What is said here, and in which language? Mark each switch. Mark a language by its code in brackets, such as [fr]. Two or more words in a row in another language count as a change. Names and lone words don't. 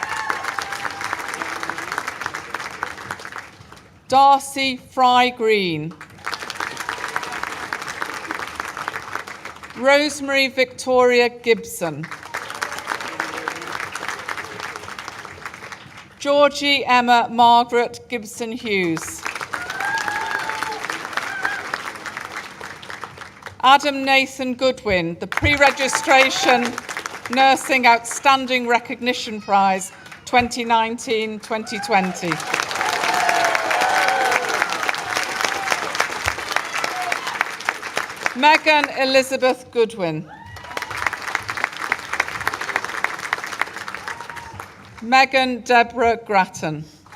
[en] Darcy Fry Green. Rosemary Victoria Gibson. Georgie Emma Margaret Gibson Hughes. Adam Nathan Goodwin, the Pre-Registration Nursing Outstanding Recognition Prize 2019-2020. Megan Elizabeth Goodwin. Megan Deborah Grattan.